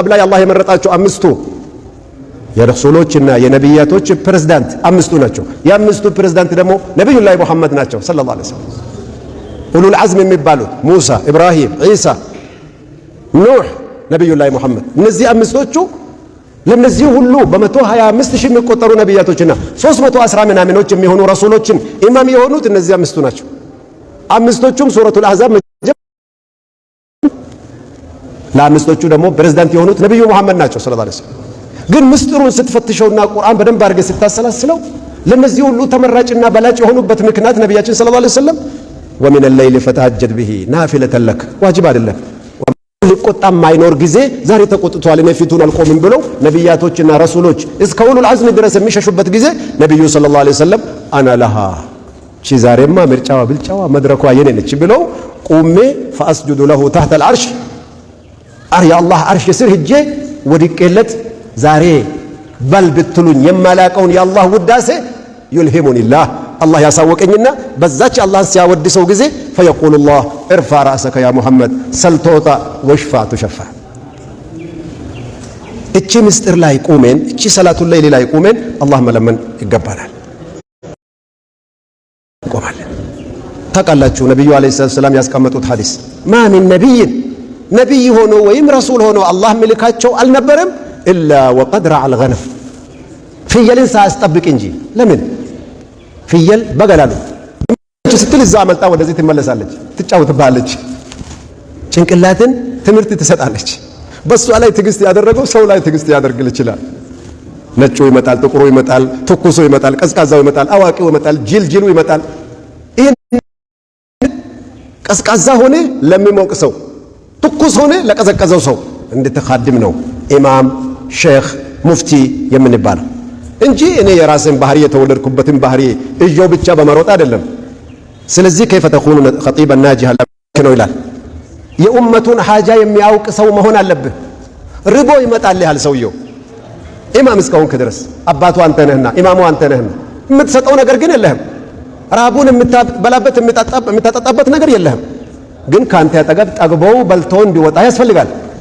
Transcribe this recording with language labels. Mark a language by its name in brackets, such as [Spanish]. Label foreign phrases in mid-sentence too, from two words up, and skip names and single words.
[Amharic] ላይ አላህ የመረጣቸው አምስቱ የረሱሎችና የነቢያቶች ፕሬዝዳንት አምስቱ ናቸው የአምስቱ ፕሬዝዳንት ደግሞ ነብዩላህ ሙሐመድ ናቸው [Arabic] صلى الله عليه وسلم أولو العزم [Amharic] የሚባሉት ሙሳ ኢብራሂም ኢሳ ኑህ ነብዩላህ ሙሐመድ እነዚህ አምስቶቹ ለነዚህ ሁሉ በ125 ሺህ የሚቆጠሩ ነቢያቶችና 310 ምናምኖች የሚሆኑ ረሱሎችን ኢማም የሆኑት እነዚህ አምስቱ ናቸው አምስቶቹም ሱረቱል አህዛብ ለአምስቶቹ ደግሞ ፕሬዝዳንት የሆኑት ነብዩ ሙሐመድ ናቸው [Arabic] صلى الله عليه وسلم [Amharic] ግን ምስጢሩን ስትፈትሸውና ቁርአን በደንብ አድርገህ ስታሰላስለው ለነዚህ ሁሉ ተመራጭና በላጭ የሆኑበት ምክንያት ነብያችን ሰለላሁ [Arabic] عليه وسلم ومن الليل فتهجد به نافلة لك [Amharic] ዋጅብ አይደለም ሊቆጣም ማይኖር ጊዜ ዛሬ ተቆጥቷል እኔ ፊቱን አልቆምም ብለው ነቢያቶችና ረሱሎች እስከ ኡሉል አዝም ድረስ የሚሸሹበት ጊዜ ነብዩ [Arabic] صلى الله عليه وسلم أنا لها [Amharic] ቺ ዛሬማ ምርጫዋ ብልጫዋ መድረኳ የኔ ነች ብለው ቁሜ [Arabic] فاسجد له تحت العرش يا الله [Amharic] عرش ስር ሄጄ ወድቄለት ዛሬ በል ብትሉኝ የማላቀውን የአላህ ውዳሴ ይልሂሙኒላህ الله ያሳወቀኝና በዛች አላህን ሲያወድሰው ጊዜ [Arabic] فيقول الله ارفع راسك يا محمد سل تعطى واشفع تشفع [Amharic] እቺ ምስጢር ላይ ቆመን እቺ ሰላቱ ላይ ላይ ቆመን አላህ መለመን ይገባናል ቆማለን ተቃላችሁ ነብዩ [Arabic] عليه السلام [Amharic] ያስቀመጡት ሐዲስ [Arabic] ما من نبي [Amharic] ነብይ ሆኖ ወይም ረሱል ሆኖ አላህ መልካቸው አልነበረም [Arabic] الا وقد رعى الغنم [Amharic] ፍየልን ሳያስጠብቅ እንጂ ለምን ፍየል በገላሉ ስትል እዛ አመልጣ ወደዚህ ትመለሳለች ትጫወትባለች ጭንቅላትን ትምህርት ትሰጣለች በሷ ላይ ትግስት ያደረገው ሰው ላይ ትግስት ያደርግል ይችላል ነጩ ይመጣል ጥቁሩ ይመጣል ትኩሱ ይመጣል ቀዝቃዛው ይመጣል አዋቂው ይመጣል ጅልጅሉ ይመጣል ይሄን ቀዝቃዛ ሆነ ለሚሞቅ ሰው ትኩስ ሆነ ለቀዘቀዘው ሰው እንድትኻድም ነው ኢማም ሼክ ሙፍቲ የምንባለው እንጂ እኔ የራስን ባህሪ የተወለድኩበትን ባህሪ እጆ ብቻ በመሮጥ አይደለም ስለዚህ [Arabic] كيف تكون خطيبا ناجحا [Amharic] ነው ይላል የኡመቱን ሐጃ የሚያውቅ ሰው መሆን አለብህ ርቦ ይመጣል ያል ሰውየው ኢማም እስከሆንክ ድረስ አባቱ አንተ ነህና ኢማሙ አንተ ነህና የምትሰጠው ነገር ግን የለህም ራቡን የምታበላበት የምታጠጣበት ነገር የለህም ግን ካንተ ያጠገብ ጠግበው በልተው እንዲወጣ ያስፈልጋል